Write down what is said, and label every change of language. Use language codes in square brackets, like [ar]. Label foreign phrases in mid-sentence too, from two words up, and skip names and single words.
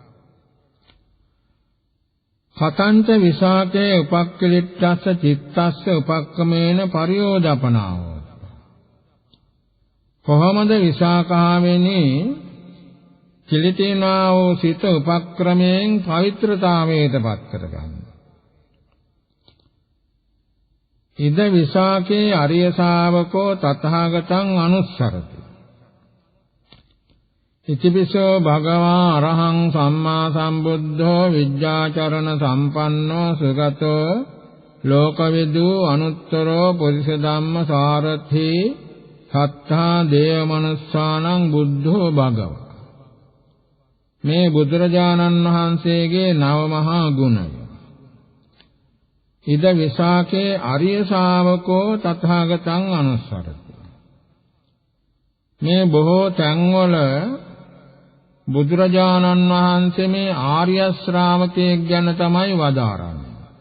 [pi] කතංච විසාකේ උපක්ඛලිට්ඨස්ස චිත්තස්ස උපක්කමේන පරියෝදපනාව. [si] කොහොමද විසාකාවෙනි කිලිටිනා වූ සිත උපක්‍රමයෙන් පවිත්‍රතාවයට පත් කරගන්නේ? [pi] ඉද විසාකේ අරිය ශාවකෝ තථාගතං අනුස්සරති. ඉතිපිසෝ භගවා අරහං සම්මා සම්බුද්ධෝ විජ්ජාචරණ සම්පන්නෝ සුගතෝ ලෝකවිදු අනුත්තරෝ පුරිස ධම්ම සාරථි සත්තා දේව මනුස්සානං බුද්ධෝ භගව. [si] මේ බුදුරජාණන් වහන්සේගේ නව මහා ගුණය. [pi] ඉද විසාකේ අරිය ශාවකෝ තථාගතං අනුස්සරති. [si] මේ බොහෝ තැන්වල බුදුරජාණන් වහන්සේ මේ ආර්ය ශ්‍රාවකයෙක් ගැන තමයි වදාරන්නේ.